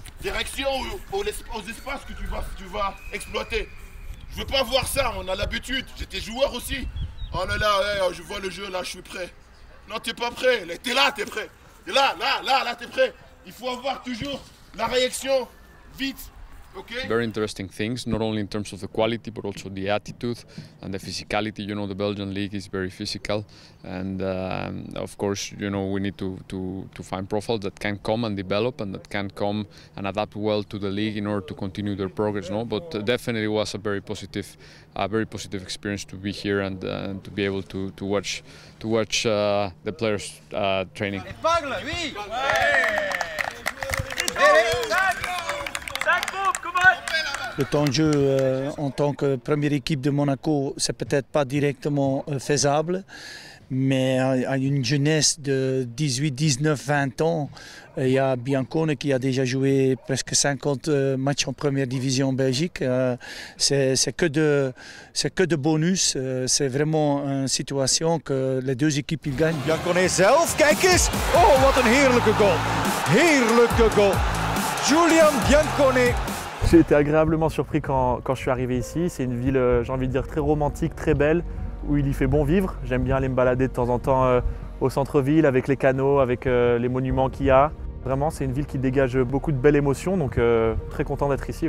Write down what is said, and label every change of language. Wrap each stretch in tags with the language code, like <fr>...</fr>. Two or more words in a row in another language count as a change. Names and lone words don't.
<fr>Direction aux espaces que tu vas exploiter. Je ne veux pas voir ça, on a l'habitude. J'étais joueur aussi. Oh là là, je vois le jeu, là je suis prêt. Non, tu n'es pas prêt. T'es là, tu es prêt. T'es là, tu es prêt. Il faut avoir toujours la réaction vite.</fr> <en>Okay. Very interesting things, not only in terms of the quality, but also the attitude and the physicality. You know, the Belgian league is very physical, and of course, you know, we need to find profiles that can come and develop and that can come and adapt well to the league in order to continue their progress. No, but definitely was a very positive experience to be here and to be able to watch the players training.</en> <fr>Le temps de jeu en tant que première équipe de Monaco, c'est peut-être pas directement faisable, mais à une jeunesse de 18, 19, 20 ans, il y a Biancone qui a déjà joué presque 50 matchs en première division en Belgique. C'est que de bonus, c'est vraiment une situation que les deux équipes ils gagnent.</fr> <nl>Biancone zelf, kijk eens! Oh, wat een heerlijke goal! Heerlijke goal! Julian Biancone!</nl> <fr>J'ai été agréablement surpris quand je suis arrivé ici. C'est une ville, j'ai envie de dire, très romantique, très belle, où il y fait bon vivre. J'aime bien aller me balader de temps en temps au centre-ville, avec les canaux, avec les monuments qu'il y a. Vraiment, c'est une ville qui dégage beaucoup de belles émotions, donc très content d'être ici.</fr>